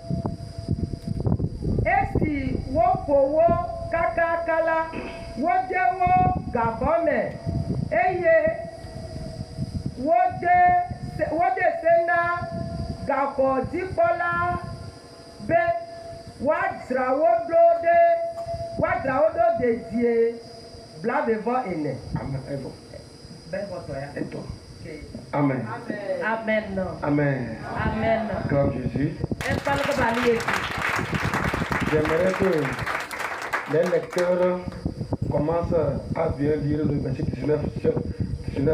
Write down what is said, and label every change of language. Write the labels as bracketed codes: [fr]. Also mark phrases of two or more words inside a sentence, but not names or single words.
[ee] esi woƒo wo kakaka la wode wo gavɔ me eye wode se na gaxɔdzikpɔla be woadzra wo ɖo dedie blavevɔ ene. Amen. Amen. Amen. Amen. [fr] Gloire Jésus. J'aimerais que les lecteurs commencent à bien lire le verset 19.